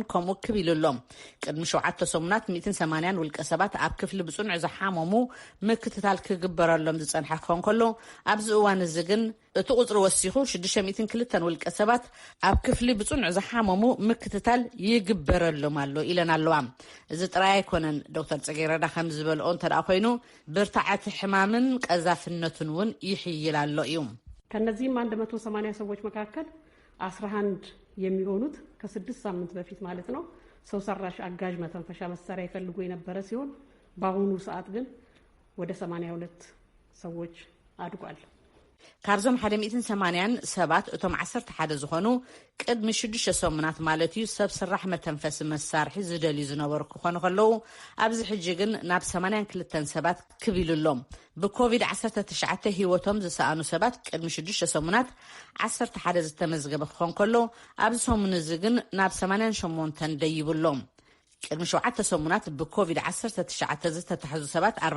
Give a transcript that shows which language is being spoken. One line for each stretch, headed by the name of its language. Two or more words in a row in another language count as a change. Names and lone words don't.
Tigrinya: ከምኡ ክቢሉሎም። ቅድሚ 7 ሰሙናት 180 ውልቀ ሰባት ኣብ ክፍሊ ብጽኑዕ ዝሓመሙ ምክትታል ክግበረሎም ዝጸንሐ ክኾን ከሎ ኣብዚ እዋን እዚ ግን እቲ ቁፅሪ ወሲኹ 602 ውልቀ ሰባት ኣብ ክፍሊ ብጽኑዕ ዝሓመሙ ምክትታል ይግበረሎም ኣሎ ኢለን ኣለዋ። እዚ ጥራይ ኣይኮነን። ዶክተር ጽጌረዳ ከም ዝበልኦ እንተደኣ ኮይኑ ብርታዓት ሕማምን ቀዛፍነትን እውን ይሕይል ኣሎ እዩ።
Amharic: ከነዚህም 180 ሰዎች መካከል 11 የሚሆኑት ከ6 ሳምንት በፊት ማለት ነው ሰው ሰራሽ አጋዥ መተንፈሻ መሳሪያ ይፈልጉ የነበረ ሲሆን በአሁኑ ሰዓት ግን ወደ 82 ሰዎች አድጓል።
Tigrinya: ካብዞም 180 ሰባት እቶም 11 ዝኾኑ ቅድሚ 6 ሰሙናት ማለት እዩ ሰብ ስራሕ መተንፈሲ መሳርሒ ዝደልዩ ዝነበሩ ክኾኑ ከለዉ ኣብዚ ሕጂ ግን ናብ 82 ሰባት ክቢሉሎም። ብኮቪድ-19 ህይወቶም ዝሰኣኑ ሰባት ቅድሚ 6 ሰሙናት 11 ዝተመዝገበ ክኾን ከሎ ኣብዚ ሰሙን እዚ ግን ናብ 88 ደይብሎም። ቅድሚ 7 ሰሙናት ብኮቪድ-19 ዝተተሓዙ ሰባት